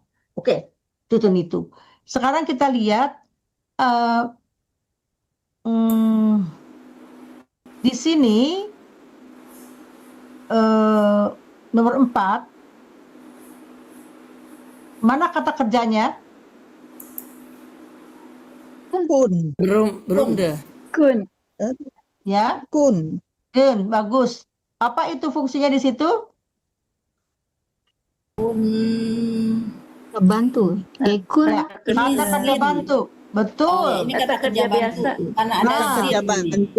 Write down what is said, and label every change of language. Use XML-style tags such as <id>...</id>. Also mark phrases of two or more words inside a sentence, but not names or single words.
<id>Oke, itu. Sekarang kita lihat di sini nomor 4, mana kata kerjanya?</id> <nl>Kun. Beroemde. Kun.</nl> <id>Ya,</id> <nl>Kun.</nl> <id>bagus. Apa itu fungsinya di situ? Bantu. Ekun. Ya, kata kerja bantu. Betul. Ini kata kerja bantu. Karena ada Kerja bantu.</id>